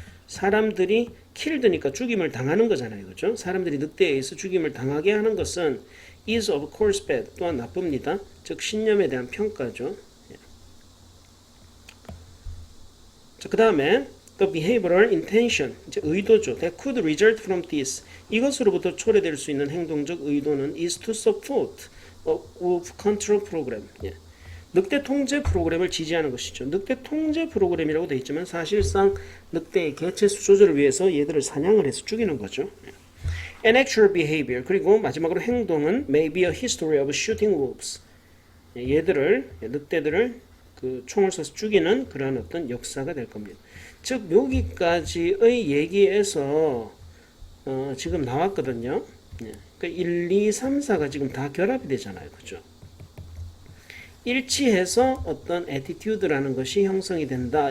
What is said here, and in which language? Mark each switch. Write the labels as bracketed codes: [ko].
[ko] 사람들이 killed니까 죽임을 당하는 거잖아요, 그렇죠? 사람들이 늑대에 의해서 죽임을 당하게 하는 것은 [en] is of course bad, [ko] 또한 나쁩니다. 즉 신념에 대한 평가죠. 자, 그 다음에 [en] the behavioral intention, [ko] 이제 의도죠. [en] That could result from this, [ko] 이것으로부터 초래될 수 있는 행동적 의도는 [en] is to support a wolf control program. [ko] 늑대 통제 프로그램을 지지하는 것이죠. 늑대 통제 프로그램이라고 되어 있지만 사실상 늑대의 개체수 조절을 위해서 얘들을 사냥을 해서 죽이는 거죠. [en] And actual behavior, [ko] 그리고 마지막으로 행동은 [en] may be a history of shooting wolves. [ko] 얘들을, 늑대들을 그 총을 쏴서 죽이는 그런 어떤 역사가 될 겁니다. 즉 여기까지의 얘기에서 지금 나왔거든요. 그러니까 1, 2, 3, 4가 지금 다 결합이 되잖아요. 그죠? 일치해서 어떤 attitude라는 것이 형성이 된다.